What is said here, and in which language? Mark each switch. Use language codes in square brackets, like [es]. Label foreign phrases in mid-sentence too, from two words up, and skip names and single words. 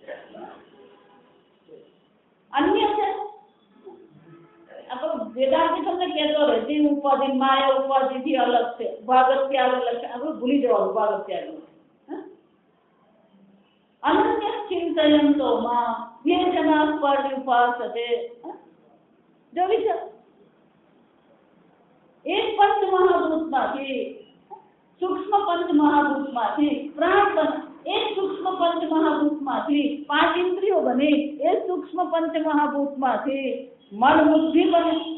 [gu] અન્ય છે. આપણો વેદાંત તમને કહેતો રહે જીવ ઉપાધિ માયા ઉપાધિથી અલગ છે, ભાગત્યાગ અલગ છે. આપણે ભૂલી જવાનું ભાગત્યાગ. [sa] અનન્ય ચિંતયંતો માં ये जना पर्युपासते. [gu] જો વિચાર એક પંચમહાભૂતમાંથી સૂક્ષ્મ પંચમહાભૂતમાંથી પ્રાણ બને. એક સૂક્ષ્મ પંચમહાભૂતમાંથી પાંચ ઇન્દ્રિયો બને. એ સૂક્ષ્મ પંચમહાભૂતમાંથી મન બુદ્ધિ બને.